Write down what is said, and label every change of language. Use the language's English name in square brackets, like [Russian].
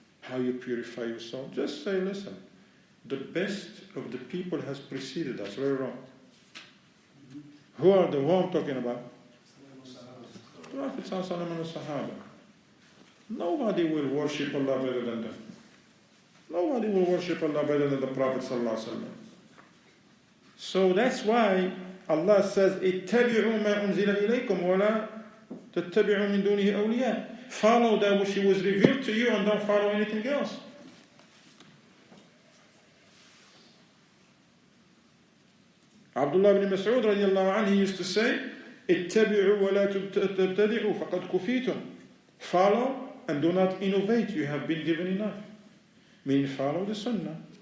[English] how you purify your soul. Just say, listen, the best of the people has preceded us. Very wrong. Who I'm talking about? Prophet Sallallahu and Sahaba. Nobody will worship Allah better than them. Nobody will worship Allah better than the Prophet Sallallahu. So that's why Allah says, [Arabic] اتَّبِعُوا مَا أُنزِلَ إِلَيْكُمْ وَلَا تَتَّبِعُوا مِن دُونِهِ أَوْلِيَاءَ. [English] Follow that which was revealed to you and don't follow anything else. Abdullah ibn Mas'ud radiallahu anhu, he used to say, [Arabic] اتَّبِعُوا وَلَا تَبْتَدِعُوا فَقَدْ كُفِيتُمْ. [English] Follow and do not innovate. You have been given enough. Meaning follow the Sunnah.